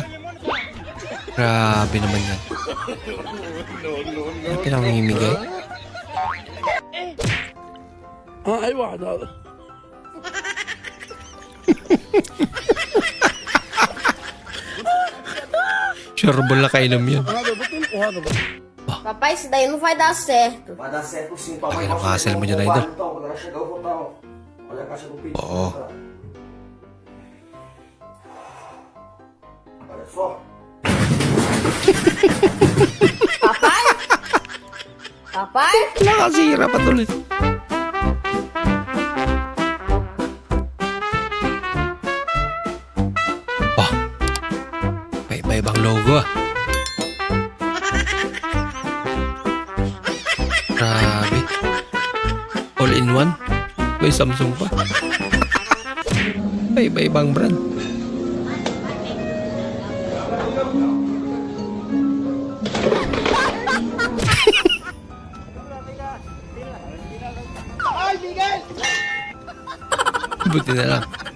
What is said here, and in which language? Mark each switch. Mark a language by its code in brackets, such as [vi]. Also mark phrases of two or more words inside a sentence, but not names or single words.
[tl] Grabe naman yan. Ano pinamimigay? Ay, wala. Sureball na kainom yun. [pt] Papai, isso daí não vai dar certo. Va a dar certo sim, [tl] Laki [pt] papai. [tl] ng hassle mo dyan, idol. [pt] Então, quando ela chegar, eu vou botar, ó. Olha a caixa do pedido. [tl] Oo. [pt] Olha só. Papai? Papai? [tl] Nakasira pa tuloy. Oh. May iba-ibang logo ah. Grabe. [en] All in one. [tl] May Samsung pa. May iba-ibang brand. Buti na lang.